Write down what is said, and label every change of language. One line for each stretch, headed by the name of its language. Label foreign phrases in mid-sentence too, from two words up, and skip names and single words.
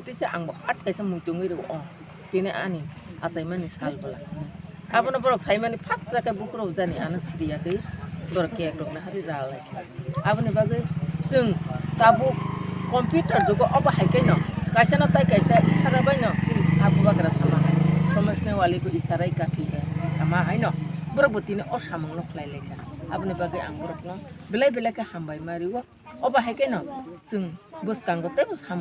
Kok Borok: tisa ang at kaisa mungtungi ro tini ani asaimani sal bala abono borok saimani phat jaka bukro jani ana siria kai borok ke rok na hari jalai aboni bagai sung tabu computer jogo oba haikai no kaisa na tai kaisa isara bai no tin abu bagara sama
Hindi: समझने वाले को इशारा ही काफी है
Kok Borok: sama hai no borok butini o samang no khlai lekha aboni bagai ang borok no belai ke hambai mariwo oba haikai no jung bus kanggo te bus